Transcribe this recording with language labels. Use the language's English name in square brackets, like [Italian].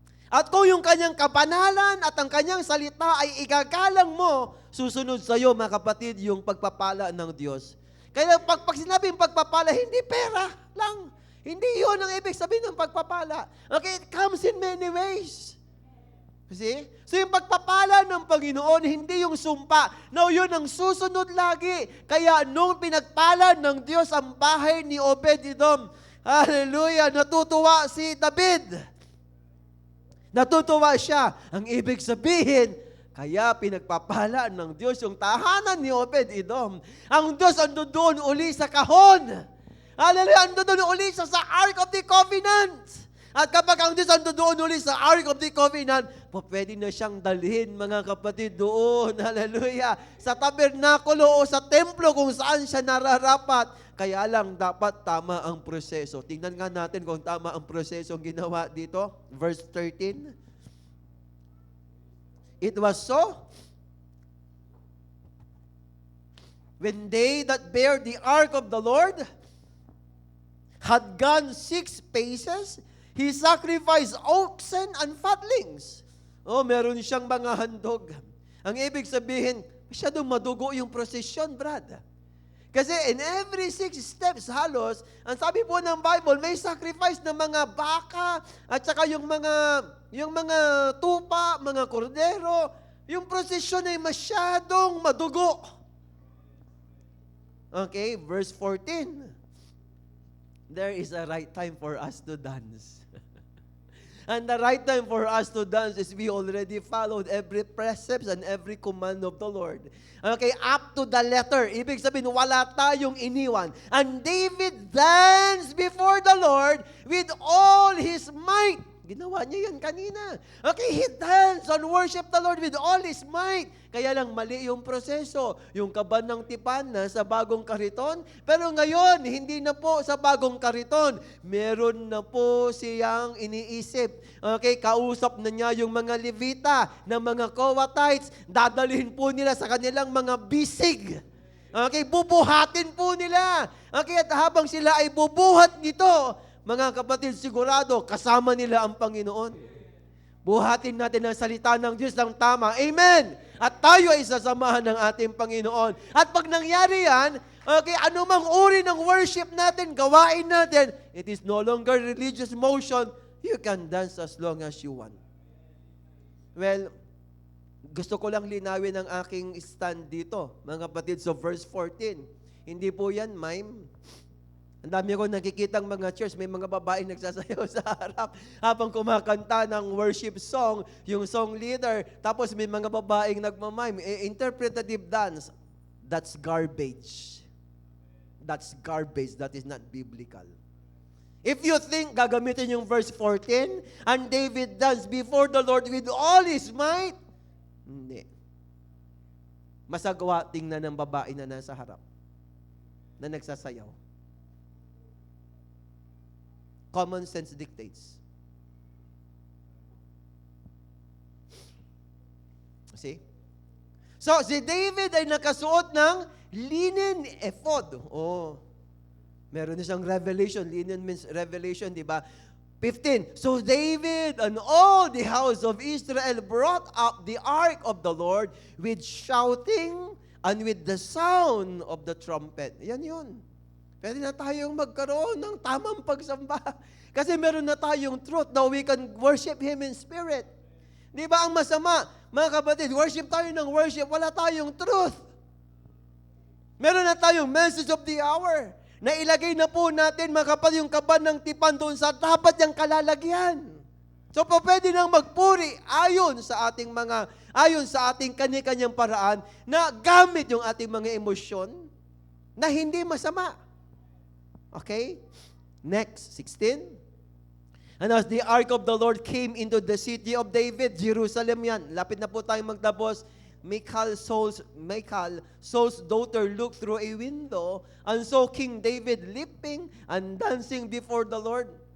[Filipino] At kung yung kanyang kapanalan at ang kanyang salita ay igagalang mo, susunod sa iyo, mga kapatid, yung pagpapala ng Diyos. Kaya pag sinabing pagpapala, hindi pera lang. Hindi yun ang ibig sabihin ng pagpapala. [English] Okay, it comes in many ways. See? [Filipino] So yung pagpapala ng Panginoon, hindi yung sumpa. No, yun ang susunod lagi. Kaya nung pinagpala ng Diyos ang bahay ni Obed-Edom, hallelujah, natutuwa si David. Natutuwa siya. Ang ibig sabihin, kaya pinagpapala ng Diyos yung tahanan ni Obed-Edom. Ang Diyos ando doon uli sa kahon. Hallelujah, ando doon uli sa Ark of the Covenant. At kapag ang Diyos ando doon uli sa Ark of the Covenant, pwede na siyang dalhin, mga kapatid, doon. Hallelujah. Sa tabernakulo o sa templo kung saan siya nararapat. Kaya lang dapat tama ang proseso. Tingnan nga natin kung tama ang proseso ginawa dito. [English] Verse 13. It was so, when they that bear the ark of the Lord had gone 6 paces, he sacrificed oxen and fatlings. [Filipino] Meron siyang mga handog. Ang ibig sabihin, masyadong madugo yung prosesyon, Brad. Kasi [English] in every 6 steps [Filipino] halos, ang sabi po ng Bible, may sacrifice ng mga baka at saka yung mga tupa, mga kordero. Yung prosesyon ay masyadong madugo. [English] Okay, verse 14. There is a right time for us to dance. And the right time for us to dance is we already followed every precepts and every command of the Lord. [Filipino] Okay, [English] up to the letter. [Filipino] Ibig sabihin, wala tayong iniwan. [English] And David danced before the Lord with all his might. [Filipino] Ginawa niya yan kanina. [English] Okay, he danced and worship the Lord with all his might. [Filipino] Kaya lang mali yung proseso. Yung kaban ng tipan na sa bagong kariton. Pero ngayon, hindi na po sa bagong kariton. Meron na po siyang iniisip. Okay, kausap na niya yung mga Levita, ng mga Kohathites. Dadalhin po nila sa kanilang mga bisig. Okay, bubuhatin po nila. Okay, at habang sila ay bubuhat nito, mga kapatid, sigurado, kasama nila ang Panginoon. Buhatin natin ang salita ng Diyos ng tama. Amen! At tayo ay sasamahan ng ating Panginoon. At pag nangyari yan, okay, anumang uri ng worship natin, gawain natin, [English] it is no longer religious motion. You can dance as long as you want. [Filipino] Well, gusto ko lang linawin ang aking stand dito, mga kapatid. So verse 14, hindi po yan mime. Ang dami ko nakikitang mga church, may mga babaeng nagsasayaw sa harap habang kumakanta ng worship song, yung song leader, tapos may mga babaeng nagmamime. [English] Interpretative dance, that's garbage. That's garbage. That is not biblical. If you think [Filipino] gagamitin yung [English] verse 14, and David danced before the Lord with all his might, [Filipino] hindi. masagwa tingnan ng babae na nasa harap, na nagsasayaw. [English] Common sense dictates. See? [Filipino] So, si David ay nakasuot ng linen ephod. Oh, meron na siyang revelation. [English] Linen means revelation, [Filipino] di ba? 15. [English] So David and all the house of Israel brought up the ark of the Lord with shouting and with the sound of the trumpet. [Filipino] Yan yun. Pwede na tayong magkaroon ng tamang pagsamba. Kasi meron na tayong [English] truth that we can worship Him in spirit. [Filipino] Di ba ang masama? Mga kapatid, worship tayo ng worship, wala tayong truth. Meron na tayong [English] message of the hour. [Filipino] Na ilagay na po natin, mga kapatid, yung kaban ng tipan doon sa dapat yung kalalagyan. So, pwede nang magpuri ayon sa ating kani-kanyang paraan na gamit yung ating mga emosyon na hindi masama. [English] Okay? Next, 16. And as the ark of the Lord came into the city of David, Jerusalem yan. [Filipino] Lapit na po tayong magtapos. [English] Michal, Saul's daughter, looked through a window and saw King David leaping and dancing before the Lord.